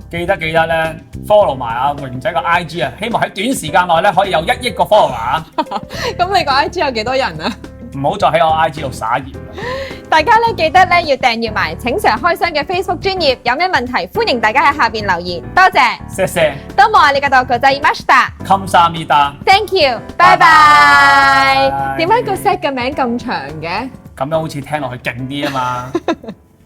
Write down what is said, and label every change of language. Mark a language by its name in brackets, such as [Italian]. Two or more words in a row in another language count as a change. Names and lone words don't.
[Cantonese] 記得咧 follow 埋阿榮仔個 IG 啊，希望喺短時間內咧可以有1億個 follower 啊！咁你個 IG 有幾多人啊？唔好再喺我 IG 度撒鹽。大家咧記得咧要訂閱埋請 Sir 開箱嘅 Facebook 專頁，有咩問題歡迎大家喺下邊留言，多謝。謝謝。 [Japanese] どうもありがとうございました。 [Korean] 감사합니다。 [English] Thank you， [Cantonese] 拜拜。點解個 set 嘅名咁長嘅？咁樣好似聽落去勁啲啊嘛。